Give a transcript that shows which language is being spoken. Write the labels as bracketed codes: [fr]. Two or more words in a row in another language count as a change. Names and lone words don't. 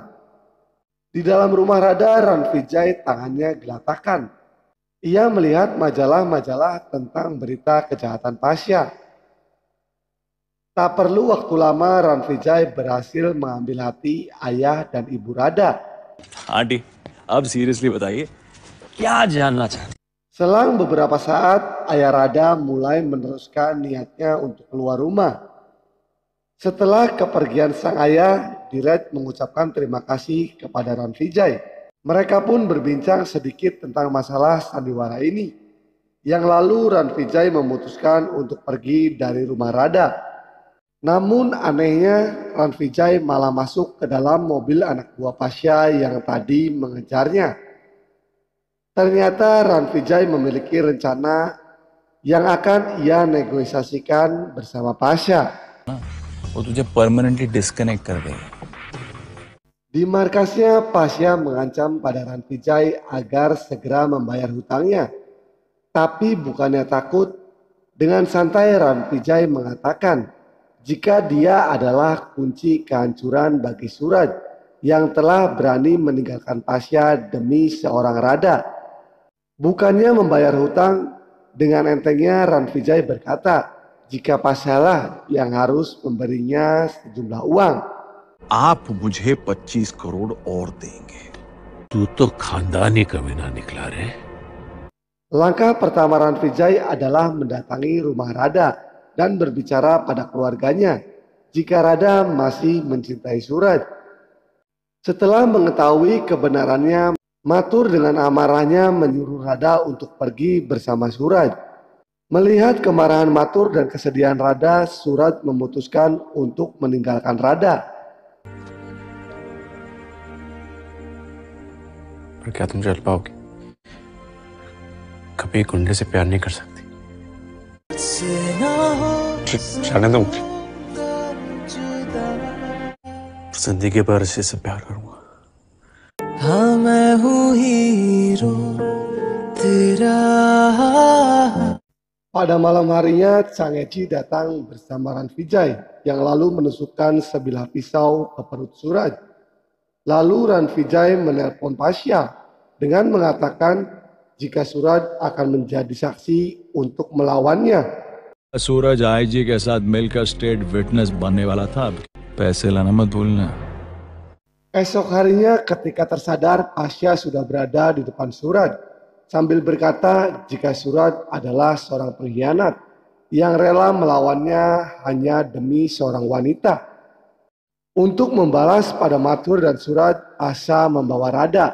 [id] Di dalam rumah Radha, Ran Vijay tangannya gelatakan. Ia melihat majalah-majalah tentang berita kejahatan Pasha. Tak perlu waktu lama, Ran Vijay berhasil mengambil hati ayah dan ibu Radha. [hi] आंटी, अब सीरियसली बताइए, क्या जानना चाहते? [id] Selang beberapa saat, ayah Radha mulai meneruskan niatnya untuk keluar rumah. Setelah kepergian sang ayah, Dheeraj mengucapkan terima kasih kepada Ran Vijay. Mereka pun berbincang sedikit tentang masalah sandiwara ini. Yang lalu Ran Vijay memutuskan untuk pergi dari rumah Radha. Namun anehnya, Ran Vijay malah masuk ke dalam mobil anak buah Pasha yang tadi mengejarnya. Ternyata Ran Vijay memiliki rencana yang akan ia negosiasikan bersama Pasha. [hi] वो तुझे [en] permanently disconnect [hi] कर देगा. [id] Di markasnya, Pasha mengancam pada Ran Vijay agar segera membayar hutangnya. Tapi bukannya takut, dengan santai Ran Vijay mengatakan jika dia adalah kunci kehancuran bagi Suraj yang telah berani meninggalkan Pasha demi seorang Radha. Bukannya membayar hutang, dengan entengnya Ran Vijay berkata jika Pasha lah yang harus memberinya sejumlah uang. [hi] आप मुझे 25 करोड़ और देंगे. तू तो खानदानी कमीना निकला रे. [id] Langkah pertama Ran Vijay adalah mendatangi rumah Radha dan berbicara pada keluarganya jika Radha masih mencintai Suraj. Setelah mengetahui kebenarannya, Matur dengan amarahnya menyuruh Rada untuk pergi bersama Suraj. Melihat kemarahan Matur dan kesedihan Rada, Suraj memutuskan untuk meninggalkan Rada. [hi] पर क्या तुम चल पाओगे? कभी गुंडे से प्यार नहीं कर सकती। जाने दो मुझे। जिंदगी भर इसी से प्यार करूंगा। हाँ मैं हूँ हीरो तेरा. [id] Pada malam harinya, Changheji datang bersama Ranvijay yang lalu menusukkan sebilah pisau ke perut Suraj. Lalu Ranvijay menelpon Pasya dengan mengatakan jika Suraj akan menjadi saksi untuk melawannya. [hi] सूरज आईजी के साथ मिलकर [en] state witness [hi] बनने वाला था. पैसे लाना मत भूलना. [id] Esok harinya ketika tersadar, Pasya sudah berada di depan Suraj sambil berkata jika Suraj adalah seorang pengkhianat yang rela melawannya hanya demi seorang wanita. Untuk membalas pada Matur dan Suraj, Pasya membawa Rada.